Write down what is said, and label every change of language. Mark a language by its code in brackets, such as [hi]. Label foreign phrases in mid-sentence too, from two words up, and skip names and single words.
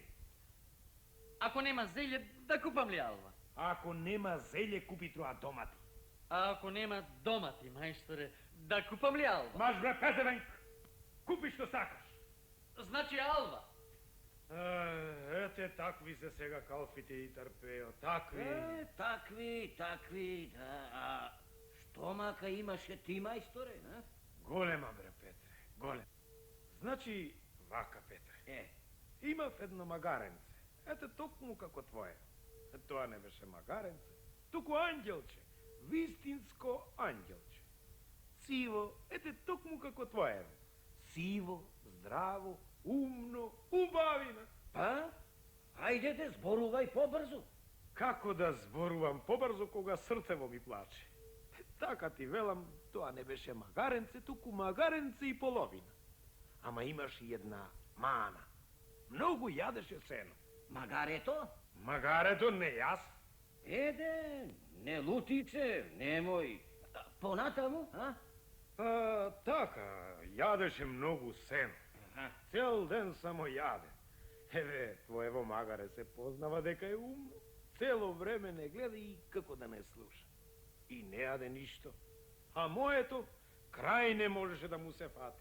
[mk] Ako nema zelje, da kupam li alva? Ako nema zelje, kupi troa domati. A ako nema domati, majstore, da kupam li alva? Maš bre pezevenk, kupi što sakaš. Znači alva. Ете, takvi se сега калфите и трпео, такви. Takvi, da, a što maka imaše ti, majstore, a? Голема, бре, Петре, голем. Значи, вака, Петре. Имав едно магаренце. Ете, токму како твое. Тоа не беше магаренце, туку анđелче. Вистинско анđелче. Сиво, ете, токму како твое. Сиво, здраво, умно, убавина. Pa, ajde, zboruvaj pobrzo. Како да зборувам побрзо кога срцево ми плаче? Така ти велам, тоа не беше магаренце, туку магаренце и половина. Ама имаш и една мана. Многу јадеше сено. Magarето? Магарето не јас. Ede, ne lutice, nemoj. Ponatamo, a? Па, така, јадеше многу сено. Цел ден само јаде. Еве, твоево магаре се познава дека е умно. Цело време не гледа и како да не слуша. И не јаде ништо. А моето, крај не можеше да му се фати.